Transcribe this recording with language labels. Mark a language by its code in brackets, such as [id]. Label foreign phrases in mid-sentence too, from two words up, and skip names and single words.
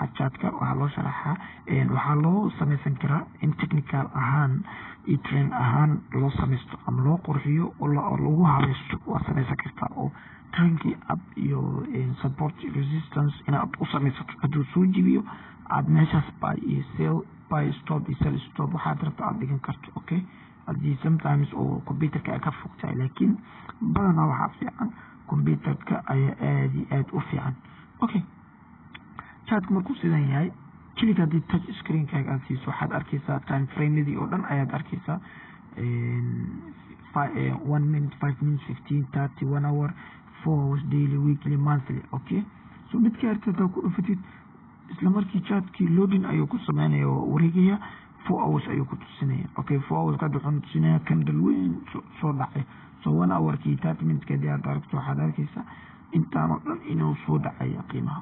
[so] chartka waxaa loo sharxaa, waxaa loo samaysan karaa in technical ahaan iyo trend ahaan loo samaysto ama loo qurxiyo oo lagu habaysto waa samaysan kartaa. oo trendkii up iyo [en] support resistance [so] inaad u samaysato, hadduu soo jibiyo aad meeshaas buy iyo sell, [en] buy stop [so] iyo [en] sell stop [so] waxaad rabto aad dhigan karto. okay, haddii sometimes oo computerka ay ka fogtahay, laakiin badanaa waxaa fiican computerka ayaa aad iyo aad u fiican. okay, chartka markuu sidan yahay keliga haddii [en] touch screenkaaga [so] aad siiso waxaad arkaysaa [en] time frameadii [so] oo dhan ayaad arkaysaa. [en] 1 minute, 5 minutes, 15, 30, 1 hour, 4 hours, daily, weekly, monthly. [so] okay, so midka arta hadaa ku dhufatid isla markii chartkii loading ayuu ku sameynaya oo wareegaya 4 hours ayuu ku tusinaya. okay, 4 hours kadib wuxuu tusinaya candle weyn soo dhacay. so 1 hour kii 30 minutes kadib aad aragto waxaad arkaysaa intaan oo dhan inuu soo dhacaya qiimaha.